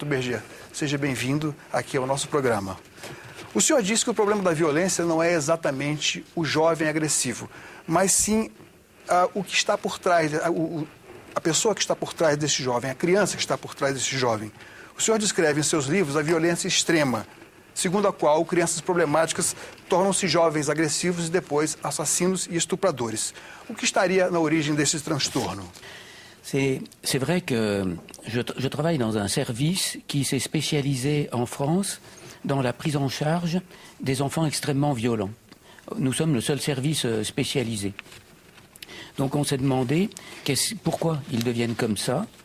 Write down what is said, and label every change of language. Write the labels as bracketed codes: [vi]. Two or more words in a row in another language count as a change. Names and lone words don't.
[pt] Berger, seja bem-vindo aqui ao nosso programa. O senhor disse que o problema da violência não é exatamente o jovem agressivo, mas sim o que está por trás, a pessoa que está por trás desse jovem, a criança que está por trás desse jovem. O senhor descreve em seus livros a violência extrema, segundo a qual crianças problemáticas tornam-se jovens agressivos e depois assassinos e estupradores. O que estaria na origem desse transtorno? [fr] C'est vrai que je travaille dans un service qui s'est spécialisé en France dans la prise en charge des enfants extrêmement violents. Nous sommes le seul service spécialisé. Donc on s'est demandé pourquoi ils deviennent comme ça.